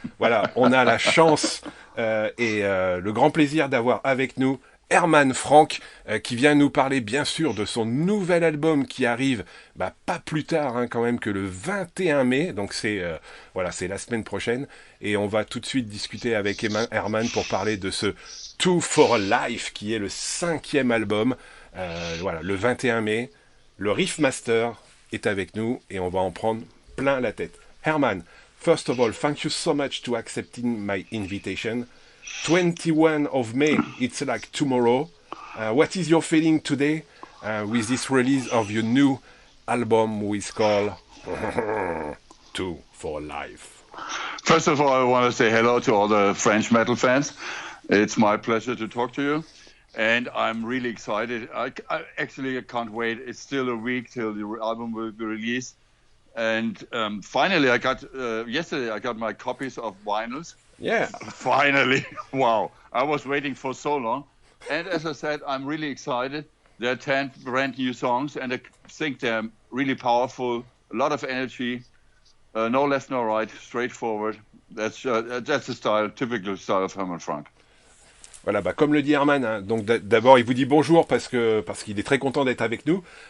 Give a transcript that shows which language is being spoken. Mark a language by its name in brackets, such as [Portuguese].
[French] Voilà, on a la chance et le grand plaisir d'avoir avec nous Herman Frank, qui vient nous parler bien sûr de son nouvel album qui arrive pas plus tard quand même que le 21 mai, donc c'est la semaine prochaine, et on va tout de suite discuter avec Herman pour parler de ce Two for Life qui est le 5e album, le 21 mai, le Riff Master est avec nous et on va en prendre plein la tête. [English] Herman, first of all, thank you so much to accepting my invitation. 21 of May, it's like tomorrow. What is your feeling today with this release of your new album, which is called Two for Life? First of all, I want to say hello to all the French metal fans. It's my pleasure to talk to you, and I'm really excited. I can't wait. It's still a week till the album will be released, and finally, yesterday I got my copies of vinyls. Yeah. Finally. Wow. I was waiting for so long. And as I said, I'm really excited. There are 10 brand new songs, and I think they're really powerful. A lot of energy. No left, no right. Straightforward. That's the style, typical style of Herman Frank. [French] Voilà, comme le dit Herman, donc d'abord il vous dit bonjour parce qu'il est très content d'être avec nous.